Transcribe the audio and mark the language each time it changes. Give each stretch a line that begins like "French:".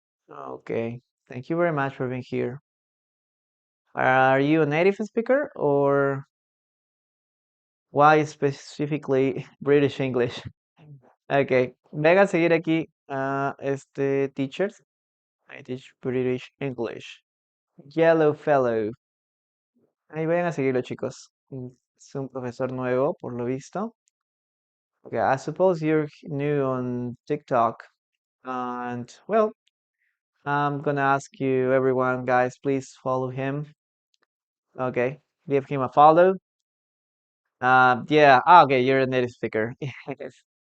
English: Okay. Thank you very much for being here. Are you a native speaker or why specifically British English?
Spanish: Okay, vengan a seguir aquí a teachers.
English: I teach British English.
Spanish: Yellow Fellow. Ahí vayan a seguirlo, chicos. Es un profesor nuevo, por lo visto.
English: Okay, I suppose you're new on TikTok. And, well, I'm gonna ask you, everyone, guys, please follow him. Okay, give him a follow. Yeah, okay, you're a native speaker. Yes.